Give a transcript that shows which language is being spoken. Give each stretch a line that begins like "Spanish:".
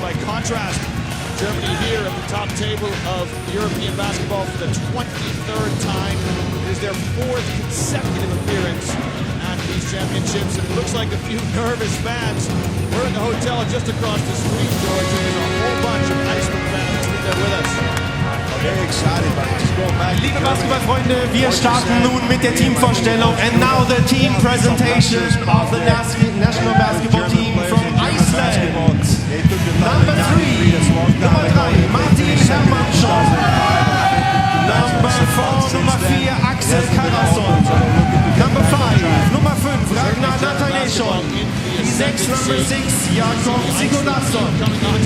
English: By contrast, Germany here at the top table of European basketball for the 23rd time. It is their 4th consecutive appearance at these championships, and it looks like a few nervous fans. We're in the hotel just across the street, George, and there's a whole bunch of Iceland fans there with us. Very excited about this.
German: Liebe Basketballfreunde, wir starten nun mit der Teamvorstellung.
English: And now the team presentation of the national basketball team from Iceland. Number 3, Martin Hermannsson. Number 4,
German: Nummer 4,
English: Axel Karasson. Number 5,
German: Nummer 5,
English: Ragnar Nathanielsson. 6, Number 6, Jakob Sigurðarson.